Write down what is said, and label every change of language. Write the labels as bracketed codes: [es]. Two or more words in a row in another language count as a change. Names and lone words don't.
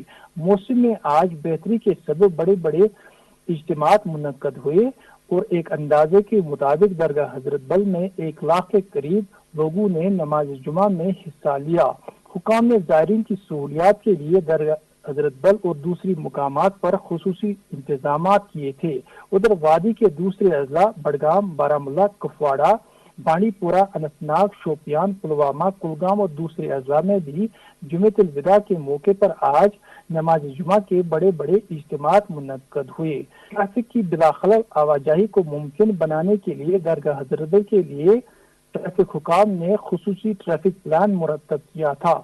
[ur] موسم میں آج بہتری کے سبب بڑے بڑے اجتماعات منعقد ہوئے اور ایک اندازے کے مطابق درگاہ حضرت بل میں 1 لاکھ کے قریب لوگوں نے نماز جمعہ میں حصہ لیا۔ حکام نے زائرین کی سہولیات کے لیے درگاہ حضرت بل اور دوسری مقامات پر خصوصی انتظامات کیے تھے۔ ادھر وادی کے دوسرے اضلاع بڑگام، بارہمولہ، کپواڑہ، بانڈی پورہ، اننت ناگ، شوپیان، پلوامہ، کلگام اور دوسرے اضلاع میں بھی جمعۃ الوداع کے موقع پر آج نماز جمعہ کے بڑے بڑے اجتماعات منعقد ہوئے۔ ٹریفک کی بلا خلل آواجاہی کو ممکن بنانے کے لیے درگاہ حضرت بل کے لیے ٹریفک حکام نے خصوصی ٹریفک پلان مرتب کیا تھا۔